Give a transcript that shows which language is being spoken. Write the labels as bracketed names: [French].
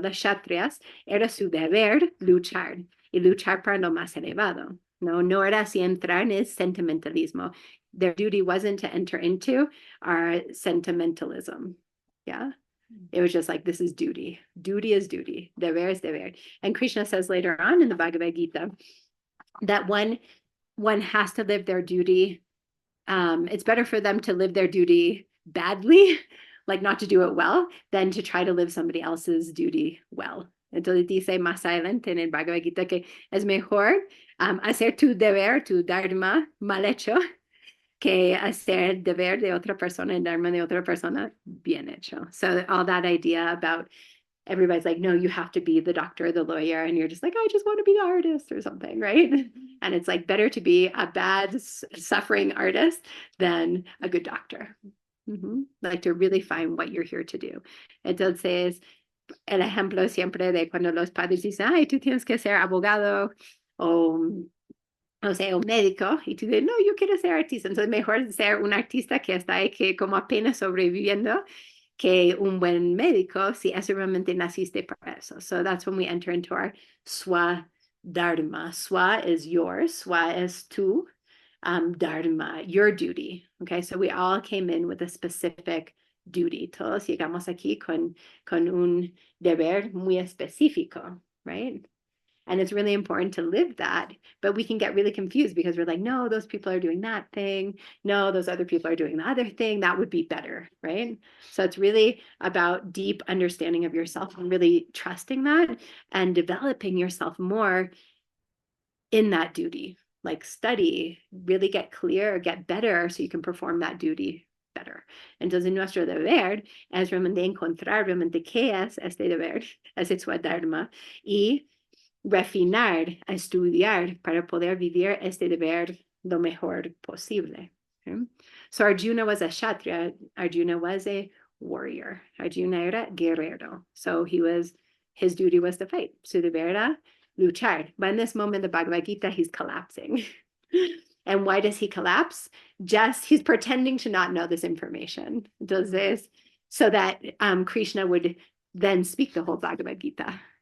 [Spanish] Las kshatriyas, era su deber luchar y luchar para lo más elevado. No era así entrar en el sentimentalismo. [English] Their duty wasn't to enter into our sentimentalism. Yeah. It was just like, this is duty. Duty is duty. Deber is deber. And Krishna says later on in the Bhagavad Gita that one has to live their duty. It's better for them to live their duty badly, like not to do it well, than to try to live somebody else's duty well. [Spanish] Entonces dice más adelante en el Bhagavad Gita que es mejor hacer tu deber, tu dharma mal hecho, que hacer el deber de otra persona, el dharma de otra persona bien hecho. [English] So all that idea about everybody's like, no, you have to be the doctor, the lawyer, and you're just like, I just want to be the artist or something, right? And it's like better to be a bad, suffering artist than a good doctor. Like to really find what you're here to do. [Spanish] Entonces, el ejemplo siempre de cuando los padres dicen, ay, tú tienes que ser abogado o sea, un médico, y tú dices, no, yo quiero ser artista. Entonces, mejor ser un artista que está ahí que como apenas sobreviviendo que un buen médico si eso realmente naciste para eso. [English] So that's when we enter into our swa dharma. Swa is yours, swa is tú, dharma, your duty. Okay, so we all came in with a specific duty. [Spanish] Todos llegamos aquí con un deber muy específico, right? [English] And it's really important to live that, but we can get really confused because we're like, no, those people are doing that thing. No, those other people are doing the other thing. That would be better, right? So it's really about deep understanding of yourself and really trusting that and developing yourself more in that duty. Like study, really get clear, get better so you can perform that duty better. [Spanish] Entonces nuestro deber es realmente encontrar realmente qué es este deber, ese Swadharma, y refinar, a estudiar para poder vivir este deber lo mejor posible. [English] Okay? So Arjuna was a Kshatriya, Arjuna was a warrior, [Spanish] Arjuna era guerrero. [English] So his duty was to fight. [Spanish] Su deber era luchar. [English] But in this moment, the Bhagavad Gita, he's collapsing. And why does he collapse? Just he's pretending to not know this information. Does this so that Krishna would then speak the whole Bhagavad Gita.